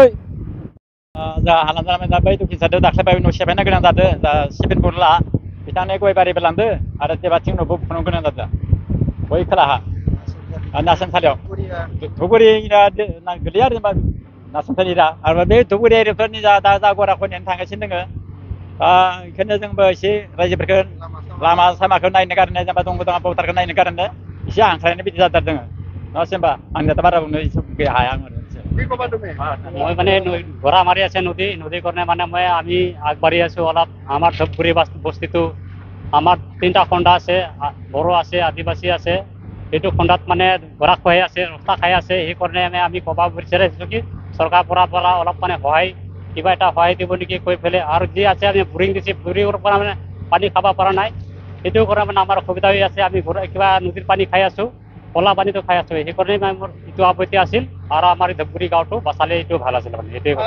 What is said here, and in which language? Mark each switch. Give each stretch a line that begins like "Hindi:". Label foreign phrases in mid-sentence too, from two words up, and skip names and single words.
Bodo: जा हालाम जानानै दा बै दुखि जादों दाख्लैबाय न' सेफायनो गोनां जादों दा सिमेन्ट बरला बिथांनि गय बारिबो लांदो आरो देबाथिं न'बो फुनो गोनां जादों बै खोलाहा नासनसालियाव धुबुरि गोलैया आरो जेनेबा नासनसालिया आरो बे धुबुरि एरियाफोरनि दा गराखौ नेनो थांगासिनो दोङो बेखायनो जोंबो एसे रायजोफोरखौ लामा सामाखौ नायनो गारनो जेनेबा दंग' दङ पटारखौ नायनो गारनो एसे हांख्रायनाय बिदि जादों दोङो नङासै होनबा आंनियाथ' बारा बुंनो हाया आं
Assamese: মই মানে ঘোঁৰা মাৰি আছে নদী কাৰণে মানে মই আমি আগবাঢ়ি আছো অলপ আমাৰ ধূপগুৰি বস্তিটো আমাৰ 3টা খণ্ডা আছে বড়ো আছে আদিবাসী আছে এইটো খণ্ডাত মানে ঘোঁৰা খুৱাই আছে ৰস্তা খাই আছে সেইকাৰণে আমি ক'ব বিচাৰিছোঁ কি চৰকাৰৰ পৰা অলপ মানে সহায় কিবা এটা সহায় দিব নেকি কৈ পেলাই আৰু যি আছে আমি বুৰিং দিছে বুৰিঙৰ পৰা মানে পানী খাব পৰা নাই সেইটো কাৰণে মানে আমাৰ অসুবিধা হৈ আছে আমি কিবা নদীৰ পানী খাই আছো কলা পানীটো খাই আছো সেইকাৰণে মোৰ এইটো আপত্তি আছিল আৰু আমাৰ ধূপগুৰি গাঁৱটো বাচালে এইটো ভাল আছিল মানে এইটোৱে কথা